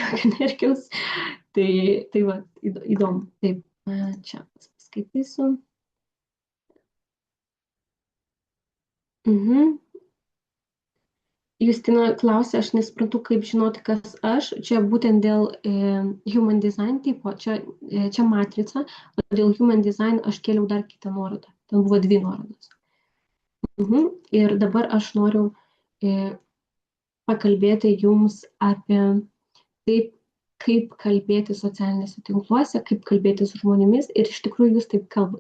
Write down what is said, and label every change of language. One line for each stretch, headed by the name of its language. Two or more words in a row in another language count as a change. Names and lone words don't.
Lithuanian: Tai va, įdomu. Taip, čia paskaitysiu. Justina klausė, aš nesuprantu, kaip žinoti, kas aš. Čia būtent dėl
English: human design
Lithuanian: tipo, čia matrica, o dėl
English: human design
Lithuanian: aš kėliau dar kitą nuorodą. Ten buvo 2 nuorodos. Ir dabar aš noriu pakalbėti jums apie taip, kaip kalbėti socialinėse tinkluose, kaip kalbėti su žmonėmis ir iš tikrųjų jūs taip kalbate.